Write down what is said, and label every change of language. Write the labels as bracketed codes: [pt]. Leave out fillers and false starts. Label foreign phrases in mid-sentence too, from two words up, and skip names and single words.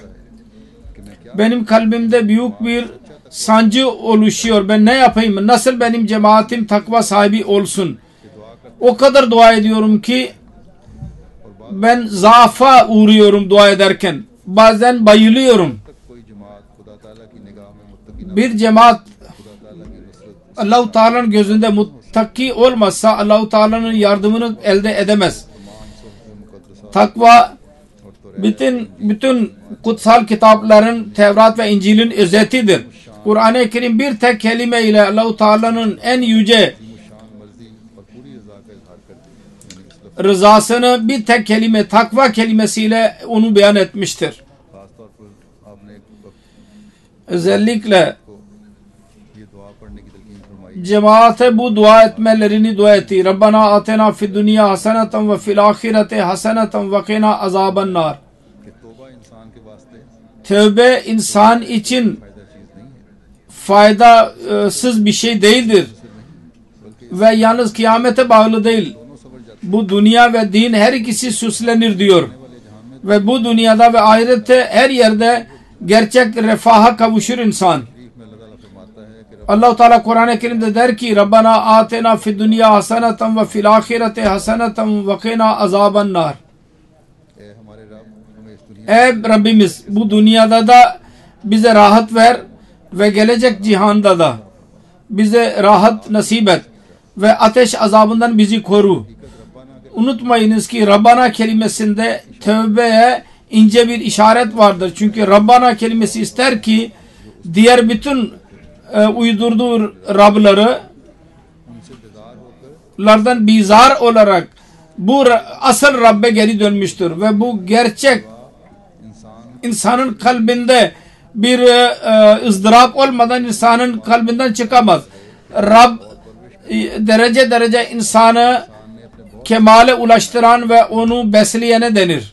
[tr] Benim kalbimde büyük bir sancı oluşuyor. Ben ne yapayım? Nasıl benim cemaatim takva sahibi olsun? O kadar dua ediyorum ki ben zaafa uğruyorum dua ederken. Bazen bayılıyorum. [ur] کوئی جماعت خدا تعالیٰ کی نگاہ میں متقی [tr] Bir cemaat [ur] خدا تعالیٰ کی نصرت [tr] Allah-u Teala'nın gözünde muttaki olmazsa Allah-u Teala'nın yardımını elde edemez. [ur] मुकद्दसा [tr] Takva bütün kutsal kitapların Tevrat ve İncil'in özetidir. Kur'an-ı Kerim bir tek kelime ile Allah-u Teala'nın en yüce [ur] شان مرضی اور پوری رضا کا اظہار کر دی یعنی اس لفظ [tr] rızasını bir tek kelime, takva kelimesiyle onu beyan etmiştir. [ur] خاص طور پر آپ نے ایک وقت [tr] Özellikle [ur] کو یہ دعا پڑھنے کی تلقین فرمائی [tr] cemaate bu dua etmelerini dua etti. [ar] ربنا آتنا في الدنيا حسنة و في الآخرة حسنة و قنا عذاب النار. [ur] کہ توبہ انسان کے واسطے [tr] Tövbe insan için [ur] فائدہ چیز نہیں ہے [tr] faydasız bir şey değildir. Ve yalnız kıyamete bağlı değil. [ur] دونوں سبر جاتے [tr] Bu dünya ve din her ikisi süslenir diyor. [ur] والے جہاں میں [tr] Ve bu dünyada ve ahirette her yerde gerçek refaha kavuşur insan. [ur] شریف میں اللہ تعالیٰ فرماتا ہے کہ [tr] Allah-u Teala Kur'an-ı Kerim'de der ki [ar] ربنا آتنا في الدنيا حسنة و في الآخرة حسنة و قنا عذاب النار. [ur] اے ہمارے رب ہمیں اس دنیا [tr] Ey Rabbimiz bu dünyada da bize rahat ver ve gelecek cihanda da bize rahat nasip et ve ateş azabından bizi koru. Unutmayınız ki Rabbana kelimesinde tövbeye ince bir işaret vardır. Çünkü Rabbana kelimesi ister ki diğer bütün uydurduğu Rabları [ur] ان سے بیزار ہو کر [tr] lardan bizar olarak bu asıl Rabbe geri dönmüştür ve bu gerçek [ur] इंसान [tr] insanın kalbinde bir ızdırap olmadan insanın kalbinden çıkamaz. Rab derece derece insanı kemale ulaştıran ve onu besleyene denir.